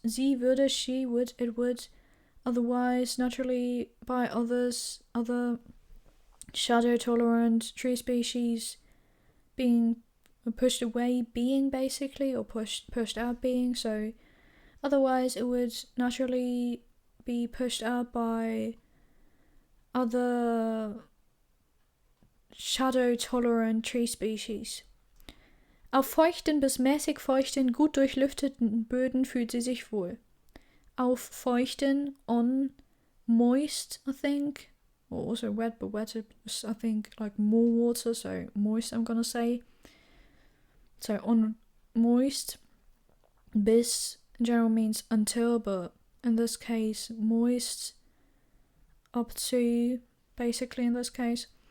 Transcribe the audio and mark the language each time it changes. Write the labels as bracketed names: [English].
[German] Sie würde, [English] she would, it would, otherwise, naturally, by others, other shadow tolerant tree species, being pushed away being basically, or pushed out being. So otherwise it would naturally be pushed out by other shadow tolerant tree species. [German] Auf feuchten bis mäßig feuchten, gut durchlüfteten Böden fühlt sie sich wohl. Auf feuchten, [English] on moist, I think, or also wet, but wet is, I think, like more water, so moist I'm gonna say. So on moist, bis in general means until, but in this case moist up to, basically in this case.